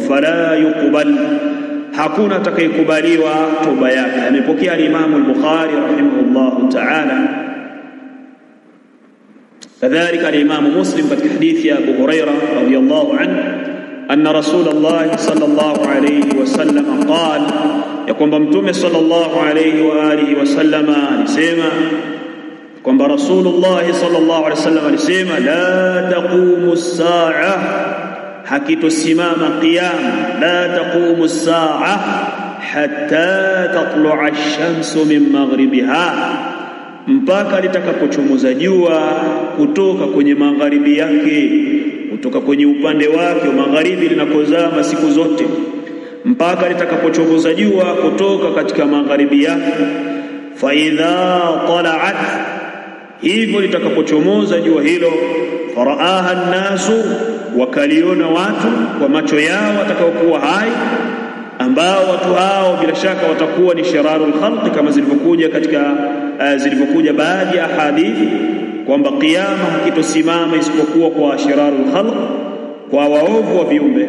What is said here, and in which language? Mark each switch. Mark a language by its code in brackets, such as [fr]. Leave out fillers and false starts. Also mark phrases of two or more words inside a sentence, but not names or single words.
[ar] فلا يقبل, [sw] hakuna atakayekubaliwa toba yake. Amepokea al-Imam al-Bukhari [ar] رحمه الله تعالى, [sw] kadhalika al-Imam Muslim katika hadithi ya Abu Hurairah [ar] رضي الله عنه أن رسول الله صلى الله عليه وسلم قال, [sw] ya kwamba Mtume [ar] صلى الله عليه وآله وسلم [sw] alisema kwamba Rasulullah [ar] صلى الله عليه وسلم [sw] alisema [ar] لا تقوم الساعة, [sw] hakitosimama qiyama. [ar] لا تقوم الساعة حتى تطلع الشمس من مغربها, [sw] mpaka litakapochomoza jua kutoka kwenye magharibi yake, kutoka kwenye upande wake wa magharibi linakozama siku zote, mpaka litakapochomoza jua kutoka katika magharibi yake. [ar] فإذا طلعت, [sw] hivyo litakapochomoza jua hilo, [ar] فرآها الناس, [sw] wakaliona watu kwa macho yao watakaokuwa hai, ambao watu hao bila shaka watakuwa ni [ar] شرار الخلق, [sw] kama zilivyokuja baadhi ya hadithi kwamba kiyama hakitosimama isipokuwa kwa [ar] شرار الخلق, [sw] kwa waovu wa viumbe.